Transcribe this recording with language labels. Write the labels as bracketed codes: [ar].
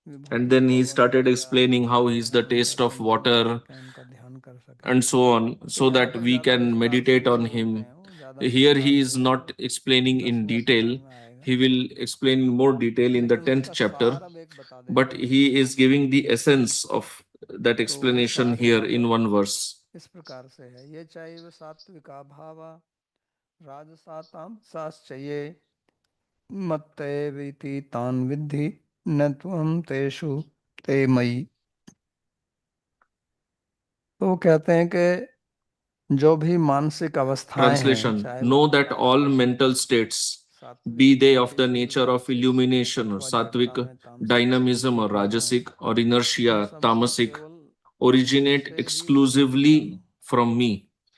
[en] And then he started explaining how he's the taste of water and so on, so that we can meditate on him. Here he is not explaining in detail. He will explain in more detail in the 10th chapter, but he is giving the essence of that explanation here in one verse. [hi] इस प्रकार से है, ये चाहिए [sa] सात्विका भावा राजसाताम साश्चये मत्तैवेति तान विद्धि न त्वं तेषु ते मयि। [hi] तो कहते हैं कि जो भी मानसिक अवस्थाएं हैं, [en] Translation: Know that all mental states, be they of the nature of illumination or sattvic, dynamism or rajasic, or inertia, tamasic, originate exclusively from me.